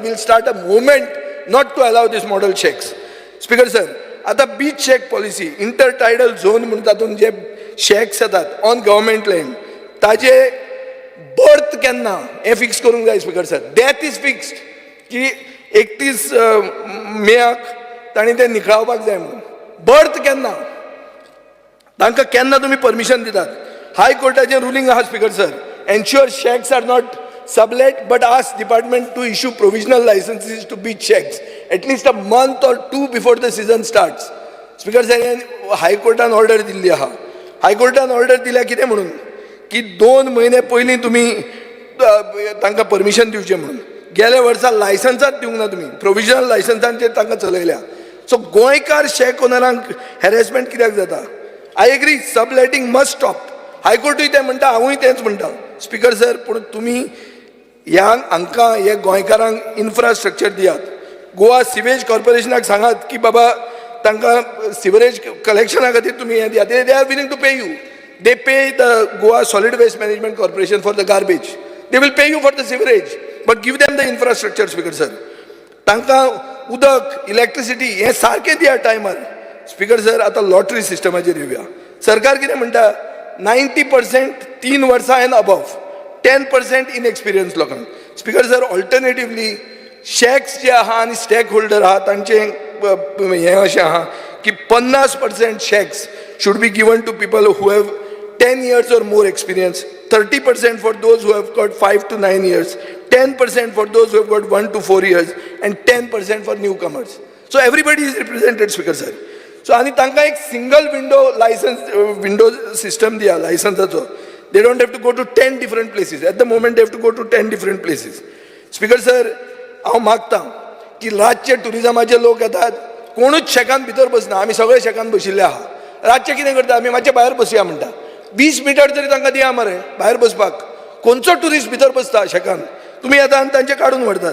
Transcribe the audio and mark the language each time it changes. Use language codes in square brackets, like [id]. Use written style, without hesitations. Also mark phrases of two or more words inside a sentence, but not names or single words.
[en] will start a movement not to allow these model shacks. [kok] स्पीकर सर, आतां [en] beach shack policy inter tidal zone [kok] म्हणून तातूंत जे शॅक्स येतात [en] on government land, [kok] ताजे बर्थ केन्ना हें फिक्स करूंक जाय. स्पीकर सर, [en] death is fixed [kok] की 31 मेक तांणी तें निखळावपाक जाय म्हणून. बर्थ केन्ना, तांकां केन्ना तुमी परमिशन दितात? हाय कोर्टाचें रुलींग आहा स्पीकर सर, [en] ensure shacks are not sublet, but ask department to issue provisional licenses to beach shacks at least a month or two before the season starts. Speaker said, High Court an order [kok] दिल्ली आहा. [en] High Court an order [kok] दिल्या कितें म्हणून की 2 महिने पयलीं तुम्ही तांकां परमिशन दिवचें म्हणून. गेल्या वर्सा लायसन्सात दिवंक ना तुम्ही, प्रोविजनल लायसन्सांचेर तांकां चलयल्या. सो गोंयकार शेक ओनरांक हॅरेसमेंट कित्याक जाता? [en] I agree, subletting must stop. [kok] हायकोर्टूय तें म्हणटा, हांवूय तेंच म्हणटा. स्पीकर सर, पूण तुमी हांकां हे गोंयकारांक इन्फ्रास्ट्रक्चर दियात. गोवा सिवेज कॉर्पोरेशनाक सांगात की बाबा तांकां सिवरेज कलेक्शना खातीर तुमी हें दियात. [en] they are willing to pay you. They pay the Goa Solid Waste Management Corporation for the garbage. They will pay you for the sewerage, but give them the infrastructure, Speaker sir. [kok] तांकां उदक, इलेक्ट्रिसिटी हे सारकें दिया टायमार. स्पीकर सर, आतां लॉटरी सिस्टमाचेर येवया. सरकार कितें म्हणटा? 90% 3 वर्सां [en] and above, [kok] 10% इनएक्सपिरियन्स लोकांक. स्पीकर सर, ऑल्टरनेटिवली शॅक्स जे आहा आनी स्टेक होल्डर आहा तांचें हें अशें आहा की [en] 50% शॅक्स should be given to people who have 10 years or more experience, 30% for those who have got 5 to 9 years, 10% for those who have got 1 to 4 years, and 10% for newcomers. So everybody is represented, Speaker sir. [kok] So आणि तांकां एक [en] single window system [kok] दिया लायसन्साचो. [en] They don't have to go to 10 different places. At the moment they have to go to 10 different places. Speaker sir, [kok] हांव मागतां की रातचे टुरिजमाचे लोक येतात, कोणूच शेकान भितर बसना, आमी सगळे शेकान बशिल्ले आहा. रातचे कितें करता? आमी मातशे भायर बसया म्हणटा. 20 मिटर तरी तांकां दिया मरे भायर बसपाक. खंयचो ट्युरिस्ट भितर बसता शेकान? तुमी येता आनी तांचे काडून व्हरतात.